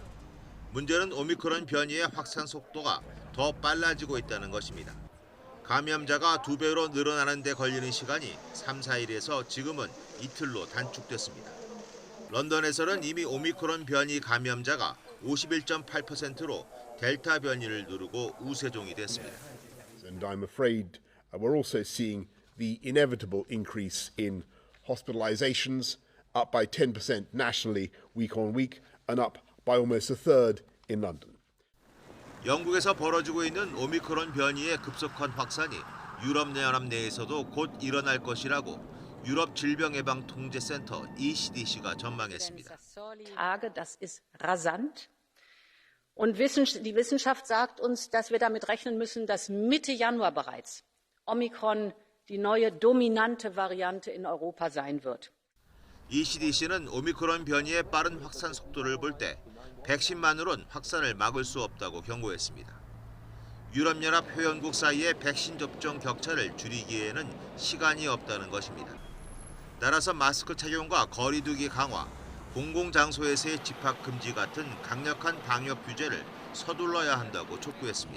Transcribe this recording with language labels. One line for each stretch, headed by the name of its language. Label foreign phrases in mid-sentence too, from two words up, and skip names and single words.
Korean: 문제는 오미크론 변이의 확산 속도가 더 빨라지고 있다는 것입니다. 감염자가 2배로 늘어나는 데 걸리는 시간이 3, 4일에서 지금은 이틀로 단축됐습니다. 런던에서는 이미 오미크론 변이 감염자가 51.8%로 델타 변이를 누르고 우세종이 됐습니다.
English: And I'm afraid we're also seeing the inevitable increase in hospitalizations, up by 10% nationally week on week and up by almost a third in London.
Korean: 영국에서 벌어지고 있는 오미크론 변이의 급속한 확산이 유럽연합 내에서도 곧 일어날 것이라고 유럽 질병예방통제센터 ECDC가 전망했습니다.
German: Tage, das ist rasant. Und die Wissenschaft sagt uns, dass wir damit rechnen müssen, dass Mitte Januar bereits Omikron die neue dominante Variante in Europa sein wird.
Korean: ECDC는 오미크론 변이의 빠른 확산 속도를 볼 때 백신만으론 확산을 막을 수 없다고 경고했습니다. 유럽연합 회원국 사이의 백신 접종 격차를 줄이기에는 시간이 없다는 것입니다. 따라서 마스크 착용과 거리 두기 강화, 공공장소에서의 집합 금지 같은 강력한 방역 규제를 서둘러야 한다고 촉구했습니다.